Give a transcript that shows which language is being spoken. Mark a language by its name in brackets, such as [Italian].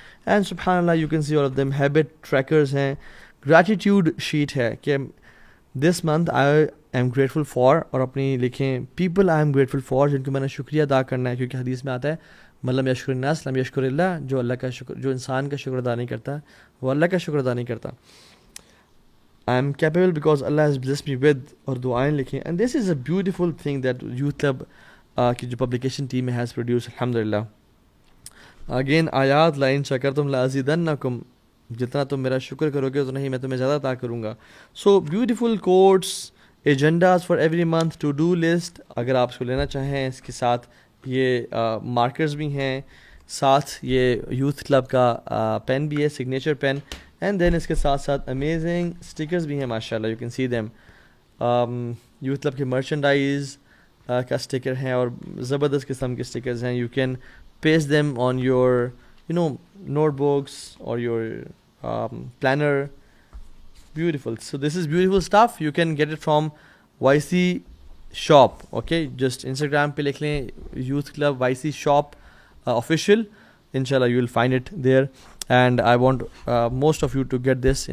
[Urdu] And سبحان اللہ [English] You can see all of them. [Urdu] Habit trackers ہیں، gratitude sheet ہے کہ [English] this month I am grateful for, [Urdu] اور اپنی لکھیں [English] people I am grateful for [Urdu] جن کو میں نے شکریہ ادا کرنا ہے، کیونکہ حدیث میں آتا ہے [Arabic] ملم یشکر الناس لم یشکر اللہ، [Urdu] جو اللہ کا شکر، جو انسان کا شکر ادا نہیں کرتا وہ اللہ کا شکر ادا نہیں کرتا. [English] I am capable because Allah has blessed me with، [Urdu] اور دعائیں لکھیں. [English] And this is a beautiful thing that Youth Club کی جو publication team has produced الحمدللہ. [Urdu] Again آیات [Arabic] لَإِن شَكَرْتُمْ لَأَزِيدَنَّكُمْ، [Urdu] جتنا تم میرا شکر کرو گے اتنا ہی میں تمہیں زیادہ عطا کروں گا. [English] So beautiful quotes agendas for every month, to do list [Urdu] اگر آپ اس کو لینا چاہیں. اس کے ساتھ یہ مارکرز بھی ہیں, ساتھ یہ یوتھ کلب کا پین بھی ہے, سگنیچر پین. اینڈ دین اس کے ساتھ ساتھ امیزنگ اسٹکرز بھی ہیں ماشاء اللہ, [English] You can see them. [Urdu] Youth club کے مرچنڈائز کا اسٹکر ہیں اور زبردست قسم کے اسٹکرز ہیں. [English] You can paste them on your notebooks اور your planner. Beautiful. So this is beautiful stuff. You can get it from YC shop. Okay, just Instagram [Urdu] pe likh lein [English] Youth Club YC shop official. Inshallah you will find it there. And I want most of you to get this.